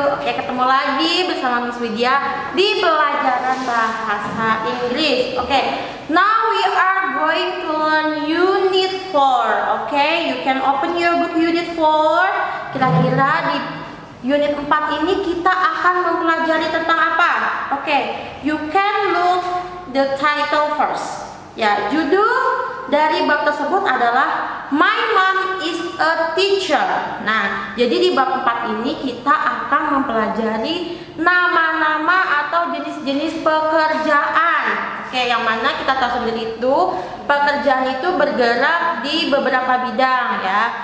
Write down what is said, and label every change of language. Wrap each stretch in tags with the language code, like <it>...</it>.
<id>Oke, ketemu lagi bersama Miss Widya di pelajaran bahasa Inggris.</id> <en>Oke, now we are going to learn Unit 4.</en> <id>Oke,</id> <en>you can open your book Unit 4.</en> <id>Kira-kira di Unit 4 ini kita akan mempelajari tentang apa?</id> <en>Oke, you can look the title first.</en> <id>Ya, judul dari bab tersebut adalah</id> <en>My Mom is a Teacher.</en> <id>Nah, jadi di bab 4 ini kita akan mempelajari nama-nama atau jenis-jenis pekerjaan. Oke, yang mana kita tahu sendiri itu pekerjaan itu bergerak di beberapa bidang ya.</id>